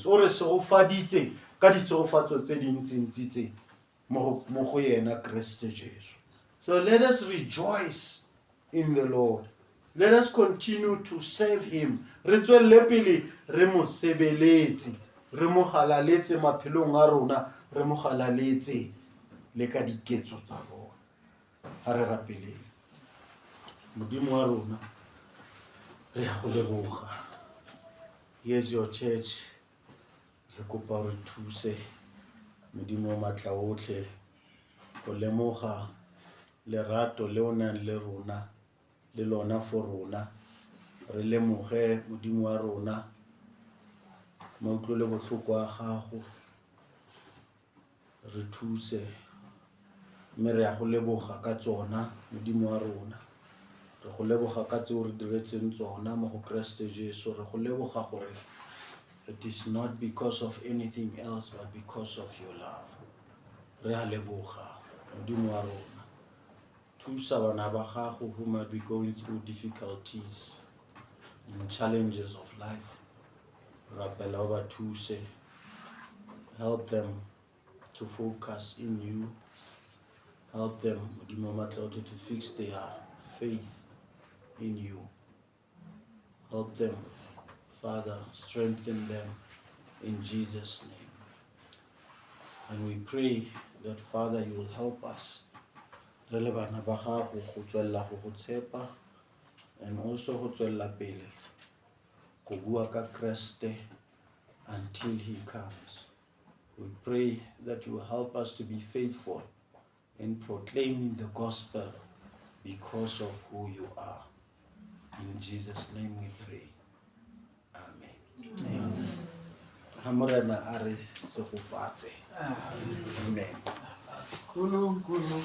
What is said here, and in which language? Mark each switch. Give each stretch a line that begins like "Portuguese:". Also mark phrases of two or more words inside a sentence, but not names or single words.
Tswana: Ore se go faditse ka ditsofatso tse dintsintsi mo go yena Kriste Jesu.
English: So let us rejoice in the Lord. Let us continue to serve him.
Tswana: Re tswelle pele re mo sebeletse, re mo galaletse maphelong a rona, re mo galaletse le ka diketso tsa rona. Ha re rapeleng. Modimo wa rona re a go leboga.
English: Here's your church.
Tswana: Re kopa re thuse Modimo wa matla otlhe go lemoga lerato le o nang le rona le lona for rona. Re lemoge Modimo wa rona mautlole botlhoko a gago, re thuse mme re a go leboga ka tsona Modimo wa rona. Re go leboga ka tseo re diretseng tsona mo go Kriste Jesu. Re go leboga gore
English: It is not because of anything else, but because of your love.
Tswana: Re a leboga, Modimo wa rona. Thusa bana ba gago
English: who might be going through difficulties and challenges of life.
Tswana: Rapela o ba thuse.
English: Help them to focus in you. Help them,
Tswana: Modimo Matlotlo,
English: to fix their faith in you. Help them, Father, strengthen them in Jesus' name. And we pray that, Father, you will help us.
Tswana: Re le bana ba gago go tswella go go tshepa,
English: and also
Tswana: go tswella pele go bua ka Kriste
English: until he comes. We pray that you will help us to be faithful in proclaiming the gospel because of who you are. In Jesus' name we pray. Amen. Amen.
Tswana: Hamorena are se go fatse. Amen.